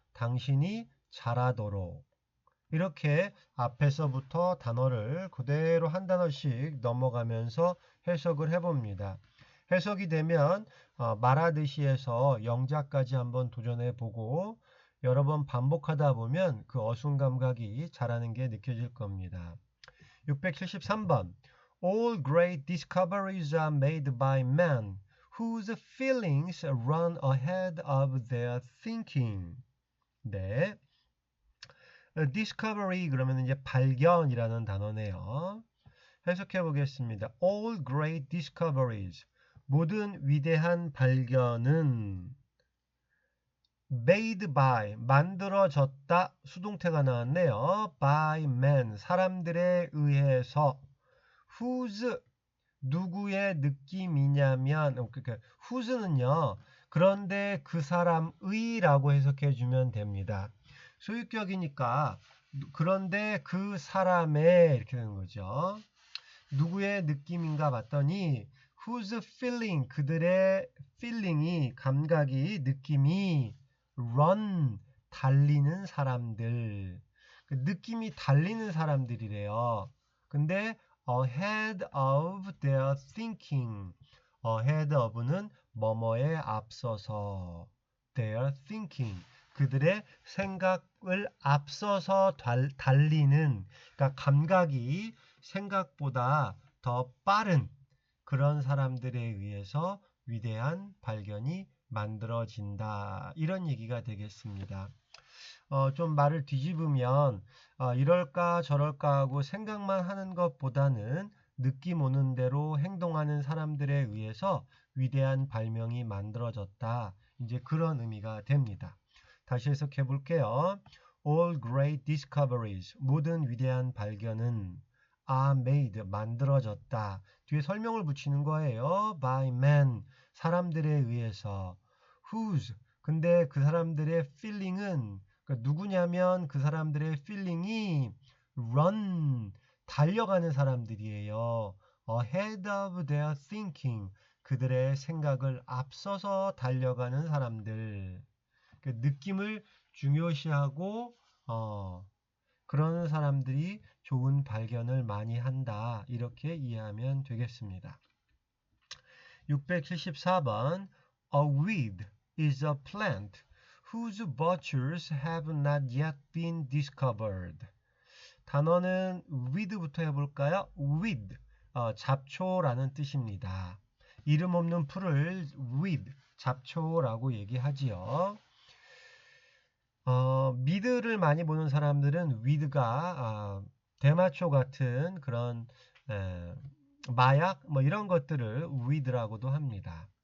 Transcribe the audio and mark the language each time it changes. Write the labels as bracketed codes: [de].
[ko] 당신이 잘하도록. 이렇게 앞에서부터 단어를 그대로 한 단어씩 넘어가면서 해석을 해봅니다. 해석이 되면 말하듯이 해서 영작까지 한번 도전해 보고 여러 번 반복하다 보면 그 어순 감각이 자라는 게 느껴질 겁니다. 673번. [en] All great discoveries are made by men whose feelings run ahead of their thinking. [ko] 네. discovery 그러면 이제 발견이라는 단어네요. 해석해 보겠습니다. [en] All great discoveries. [ko] 모든 위대한 발견은 [en] made by, [ko] 만들어졌다. 수동태가 나왔네요. [en] by men, [ko] 사람들에 의해서. whose, 누구의 느낌이냐면, 그러니까 whose는요. 그런데 그 사람의 라고 해석해 주면 됩니다. 소유격이니까 그런데 그 사람의 이렇게 되는 거죠. 누구의 느낌인가 봤더니 whose feeling, 그들의 feeling이, 감각이, 느낌이 run, 달리는 사람들. 그 느낌이 달리는 사람들이래요. 근데 [en] ahead of their thinking. [ko] ahead of는 뭐뭐에 앞서서. [en] their thinking. [ko] 그들의 생각을 앞서서 달리는, 그러니까 감각이 생각보다 더 빠른 그런 사람들에 의해서 위대한 발견이 만들어진다. 이런 얘기가 되겠습니다. 좀 말을 뒤집으면 이럴까 저럴까 하고 생각만 하는 것보다는 느낌 오는 대로 행동하는 사람들에 의해서 위대한 발명이 만들어졌다. 이제 그런 의미가 됩니다. 다시 해석해 볼게요. [en] All great discoveries, [ko] 모든 위대한 발견은 [en] are made, [ko] 만들어졌다. 뒤에 설명을 붙이는 거예요. [en] by men, [ko] 사람들에 의해서. whose, 근데 그 사람들의 feeling은, 그러니까 누구냐면 그 사람들의 feeling이 run, 달려가는 사람들이에요. [en] ahead of their thinking, [ko] 그들의 생각을 앞서서 달려가는 사람들. 그 느낌을 중요시하고 그런 사람들이 좋은 발견을 많이 한다. 이렇게 이해하면 되겠습니다. 674번. [en] A weed is a plant whose virtues have not yet been discovered. [ko] 단어는 weed부터 해볼까요? weed, 잡초라는 뜻입니다. 이름 없는 풀을 weed, 잡초라고 얘기하지요. 미드를 많이 보는 사람들은 위드가 대마초 같은 그런 마약 뭐 이런 것들을 위드라고도 합니다.